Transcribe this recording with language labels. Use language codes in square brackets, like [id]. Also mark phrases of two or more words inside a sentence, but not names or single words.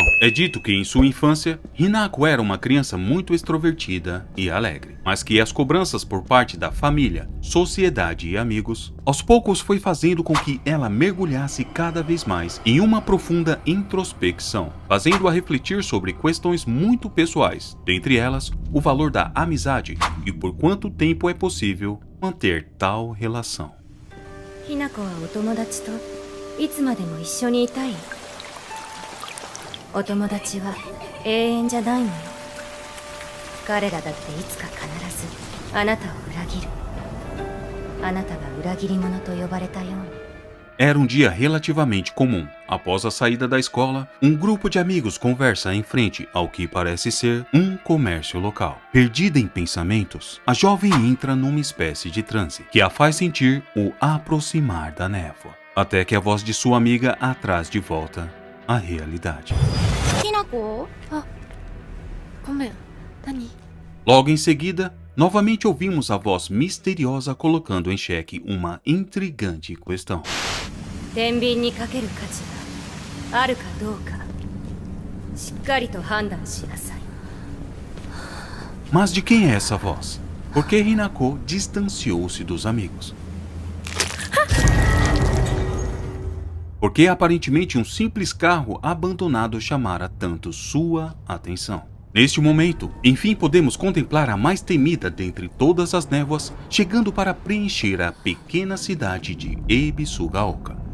[pt] É dito que em sua infância, Hinako era uma criança muito extrovertida e alegre, mas que as cobranças por parte da família, sociedade e amigos, aos poucos foi fazendo com que ela mergulhasse cada vez mais em uma profunda introspecção, fazendo-a refletir sobre questões muito pessoais, dentre elas, o valor da amizade e por quanto tempo é possível manter tal relação. [ja] Hinakoはお友達といつまでも一緒にいたい。お友達は永遠じゃないのよ。彼らだっていつか必ずあなたを裏切る。あなたが裏切り者と呼ばれたように。 [pt] Era um dia relativamente comum. Após a saída da escola, um grupo de amigos conversa em frente ao que parece ser um comércio local. Perdida em pensamentos, a jovem entra numa espécie de transe que a faz sentir o aproximar da névoa, até que a voz de sua amiga a traz de volta à realidade. [ja] きなこごめん、何？ [pt] Logo em seguida, novamente ouvimos a voz misteriosa colocando em xeque uma intrigante questão. [ja] 天秤にかける価値があるかどうかしっかりと判断しなさい。 [pt] Mas de quem é essa voz? Por que Hinako distanciou-se dos amigos? Porque aparentemente um simples carro abandonado chamara tanto sua atenção. Neste momento, enfim podemos contemplar a mais temida dentre todas as névoas, chegando para preencher a pequena cidade de Ebisugaoka.